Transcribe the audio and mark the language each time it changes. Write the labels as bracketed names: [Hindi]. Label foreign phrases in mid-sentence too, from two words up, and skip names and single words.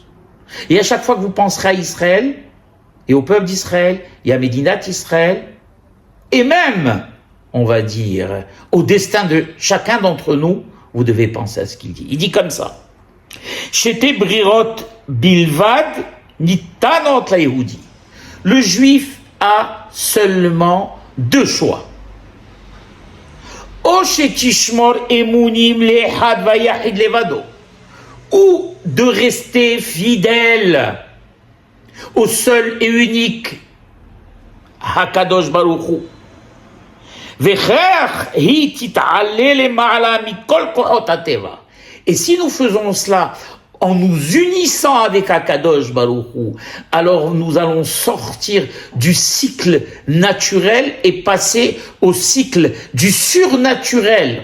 [French] Et à chaque fois que vous penserez à Israël, et au peuple d'Israël, et à Médinat Israël, et même, on va dire, au destin de chacun d'entre nous, vous devez penser à ce qu'il dit. Il dit comme ça. [Hebrew] שתי ברירות בלבד ניתנות ליהודי. [French] Le juif a seulement deux choix. [Hebrew] או שתשמור אמונים לאחד והיחיד לבדו. [French] Ou de rester fidèle au seul et unique [Hebrew] הקדוש ברוך הוא. [French] Et si nous faisons cela en nous unissant avec [Hebrew] הקדוש ברוך הוא, [French] alors nous allons sortir du cycle naturel et passer au cycle du surnaturel.